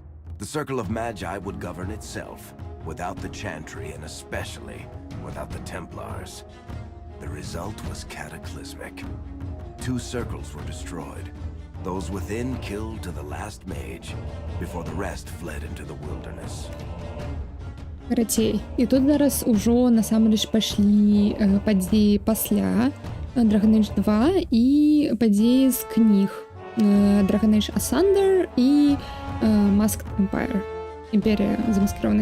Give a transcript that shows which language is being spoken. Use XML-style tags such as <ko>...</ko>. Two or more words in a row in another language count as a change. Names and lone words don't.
<en>The Circle of Magi would govern itself, without the Chantry and especially without the Templars. The result was cataclysmic. 2 circles were destroyed. Those within killed to the last mage, before the rest fled into the wilderness.</en> <be>Карацей, і тут зараз ужо насамрэч пашлі падзеі пасля Dragon Age 2 і падзеі з кніг Dragon Age Asunder і Masked Empire, Імперія замаскіравана.</be>